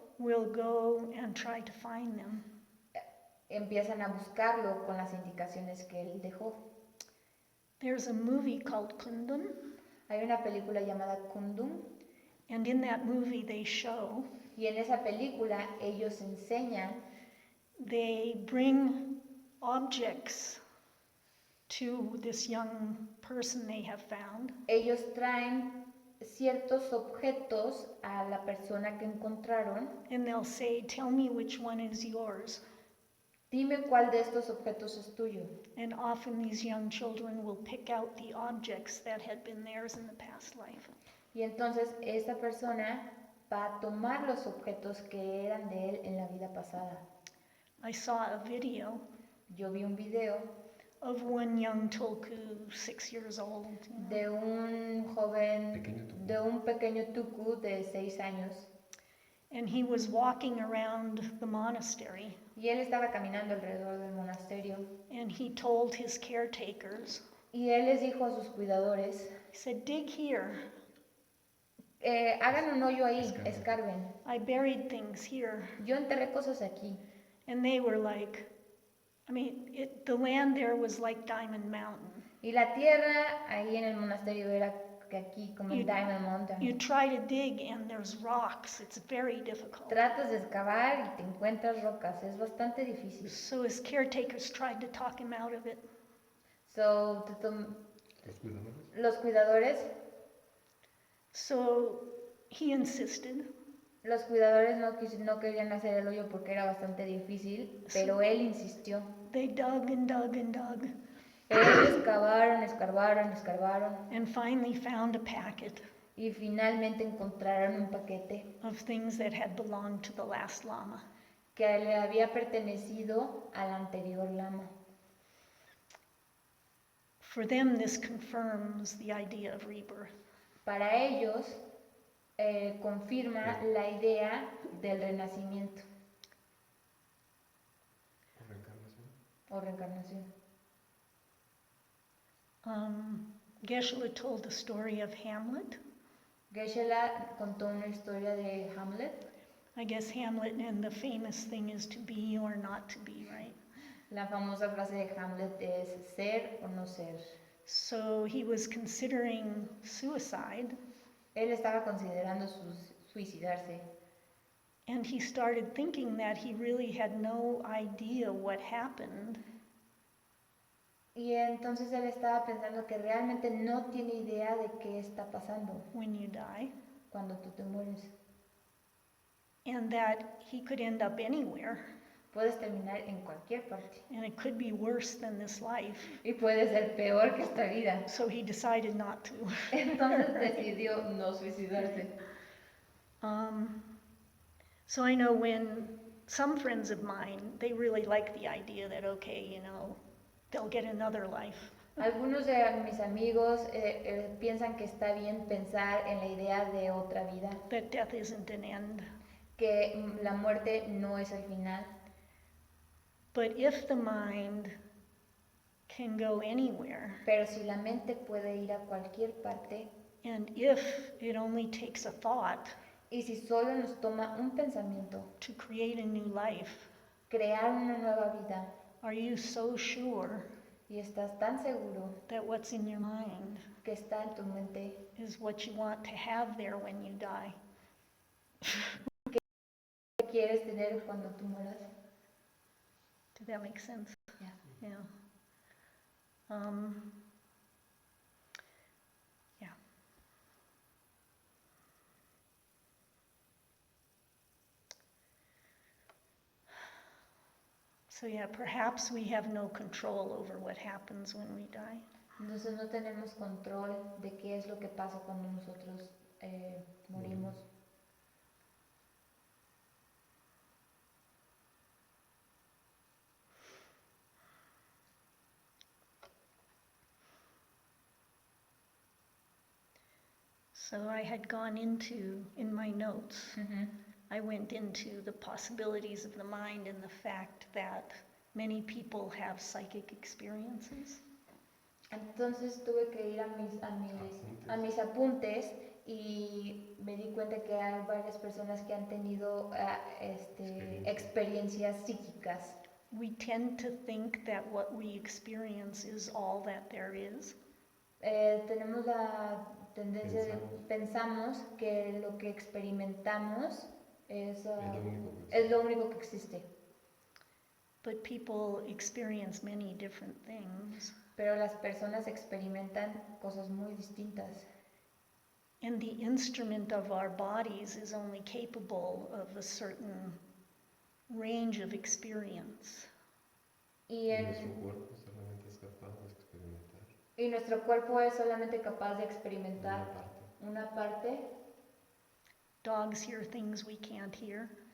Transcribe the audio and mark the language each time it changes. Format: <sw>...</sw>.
<en>will go and try to find them.</en> <es>empiezan a buscarlo con las indicaciones que él dejó.</es> <en>There's a movie called Kundun,</en> <es>Hay una película llamada Kundum</es> <en>and in that movie they show</en> <es>y en esa película ellos enseñan,</es> <en>they bring objects to this young person they have found,</en> <es>ellos traen ciertos objetos a la persona que encontraron.</es> <en>and they'll say, tell me which one is yours.</en> <es>Dime cuál de estos objetos es tuyo.</es> <en>And often these young children will pick out the objects that had been theirs in the past life.</en> <es>Y entonces esta persona va a tomar los objetos que eran de él en la vida pasada.</es> <en>I saw a video</en> <es>Yo vi un video</es> <en>of one young tulku, 6 years old, you know,</en> <es>de un joven, Pequeño tuku. de un pequeño tuku de 6 años.</es> <en>and he was walking around the monastery,</en> <es>Y él estaba caminando alrededor del monasterio.</es> <en>and he told his caretakers,</en> <es>Y él les dijo a sus cuidadores,</es> <en>he said, dig here.</en> <es>hagan un hoyo ahí, escarben.</es> <en>I buried things here.</en> <es>Yo enterré cosas aquí.</es> <en>And they were like, the land there was like Diamond Mountain.</en> <es>Y la tierra ahí en el monasterio era que aquí, como en Diamond Mountain.</es> <en>You try to dig and there's rocks. It's very difficult.</en> <es>Tratas de excavar y te encuentras rocas. Es bastante difícil.</es> <en>So his caretakers tried to talk him out of it. So,</en> <es>Los cuidadores. los cuidadores,</es> <en>So he insisted.</en> <es>los cuidadores no querían hacer el hoyo porque era bastante difícil, pero él insistió.</es> <en>They dug and dug and dug,</en> <es>Ellos excavaron, escarbaron, escarbaron</es> <en>and finally found a packet.</en> <es>Y finalmente encontraron un paquete</es> <en>of things that had belonged to the last Lama.</en> <es>que le había pertenecido al anterior lama.</es> <en>For them, this confirms the idea of rebirth.</en> <es>Para ellos, confirma la idea del renacimiento o reencarnación.</es> <en>Geshe told the story of Hamlet.</en> <es>Geshe contó una historia de Hamlet.</es> <en>I guess Hamlet, and the famous thing is to be or not to be, right?</en> <es>La famosa frase de Hamlet es ser o no ser.</es> <en>So he was considering suicide,</en> <es>Él estaba considerando suicidarse</es> <en>and he started thinking that he really had no idea what happened</en> <es>y entonces él estaba pensando que realmente no tiene idea de qué está pasando</es> <en>when you die,</en> <es>cuando tú te mueres.</es> <en>and that he could end up anywhere,</en> <es>Puedes terminar en cualquier parte</es> <en>and it could be worse than this life.</en> <es>y puede ser peor que esta vida.</es> <en>So he decided not to.</en> <es>Entonces decidió no suicidarse.</es> <en>So I know when some friends of mine, they really like the idea that, okay, you know, they'll get another life.</en> <es>Algunos de mis amigos piensan que está bien pensar en la idea de otra vida,</es> <en>That death isn't an end.</en> <es>que la muerte no es el final.</es> <en>But if the mind can go anywhere,</en> <es>Pero si la mente puede ir a cualquier parte,</es> <en>and if it only takes a thought</en> <es>y si solo nos toma un pensamiento,</es> <en>to create a new life,</en> <es>crear una nueva vida,</es> <en>are you so sure</en> <es>y estás tan seguro</es> <en>that what's in your mind</en> <es>que está en tu mente,</es> <en>is what you want to have there when you die?</en> <es>¿qué quieres tener cuando tú mueras?</es> <en>Did that make sense? Yeah. Yeah. Yeah. So yeah, perhaps we have no control over what happens when we die.</en> <es>Entonces no tenemos control de qué es lo que pasa cuando nosotros morimos.</es> <en>So I had gone into, in my notes, Uh-huh. I went into the possibilities of the mind and the fact that many people have psychic experiences.</en> <es>Entonces tuve que ir a mis apuntes y me di cuenta que hay varias personas que han tenido experiencias psíquicas.</es> <en>We tend to think that what we experience is all that there is.</en> <es>Tenemos la tendencia de pensamos que lo que experimentamos es lo único que existe.</es> <en>But people experience many different things.</en> <es>Pero las personas experimentan cosas muy distintas.</es> <en>And the instrument of our bodies is only capable of a certain range of experience.</en> <es>Y nuestro cuerpo solamente es capaz nuestro cuerpo es solamente capaz de experimentar de experimentar una parte.</es> <en>Dogs hear things we can't hear.</en>